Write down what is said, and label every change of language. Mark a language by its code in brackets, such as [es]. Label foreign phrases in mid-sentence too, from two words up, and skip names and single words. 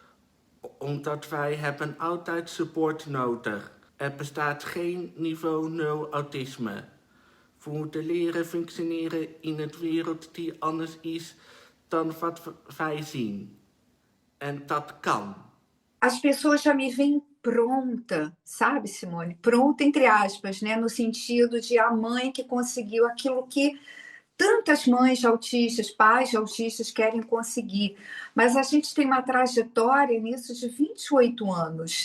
[nl] Omdat wij hebben altijd support nodig. Er bestaat geen niveau 0 autisme. We moeten leren functioneren in een wereld die anders is dan wat wij zien. En dat kan. [pt] As pessoas já me veem pronta, sabe, Simone? Pronta, entre aspas, né? No sentido de a mãe que conseguiu aquilo que tantas mães autistas, pais autistas querem conseguir. Mas a gente tem uma trajetória nisso de 28 anos.